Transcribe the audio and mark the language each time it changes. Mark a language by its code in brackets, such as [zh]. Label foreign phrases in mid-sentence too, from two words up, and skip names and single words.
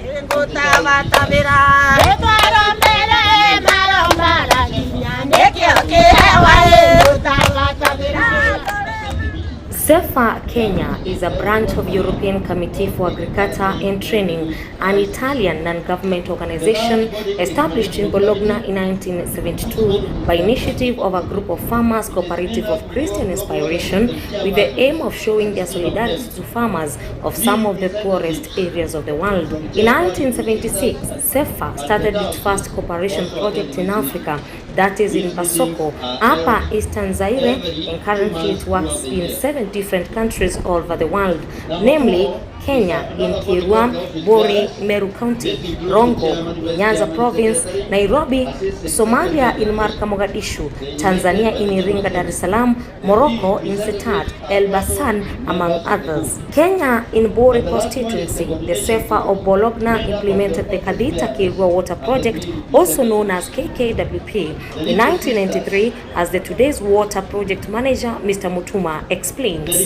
[en] CEFA Kenya is a branch of European Committee for Agriculture and Training, an Italian non-government organization established in Bologna in 1972 by initiative of a group of farmers cooperative of Christian inspiration with the aim of showing their solidarity to farmers of some of the poorest areas of the world. In 1976, CEFA started its first cooperation project in Africa, that is in Basoko, Upper Eastern Zaire, and currently it works in 7 different countries all over the world, namely Kenya in Kiirua, Bori, Meru County, Rongo, Nyanza Province, Nairobi, Somalia in Marka, Mogadishu, Tanzania in Iringa, Dar es Salaam, Morocco in Setat, Elbasan, among others. Kenya in Bori constituency, the CEFA of Bologna implemented the Kathita Kiirua water project, also known as KKWP, in 1993 as the today's water project manager, Mr. Mutuma, explains.